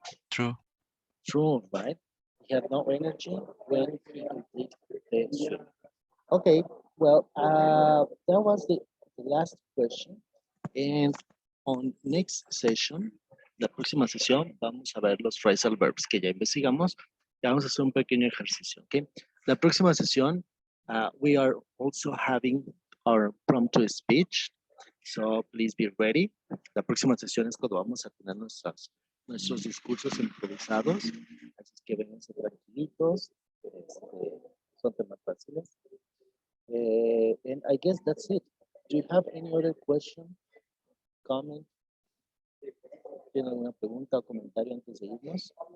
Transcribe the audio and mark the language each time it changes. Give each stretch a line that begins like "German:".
English: True. True, right? He had no energy when he completed the swim. Okay, well, that was the last question. And on next session,
Spanish: la próxima sesión, vamos a ver los phrasal verbs que ya investigamos. Ya vamos a hacer un pequeño ejercicio, ¿ok? La próxima sesión,
English: we are also having our prompt to speech, so please be ready.
Spanish: La próxima sesión es cuando vamos a tener nuestros discursos improvisados, así es que vénganse tranquilitos, son temas fáciles.
English: And I guess that's it. Do you have any other question, comment?
Spanish: ¿Tienen alguna pregunta o comentario antes de irnos?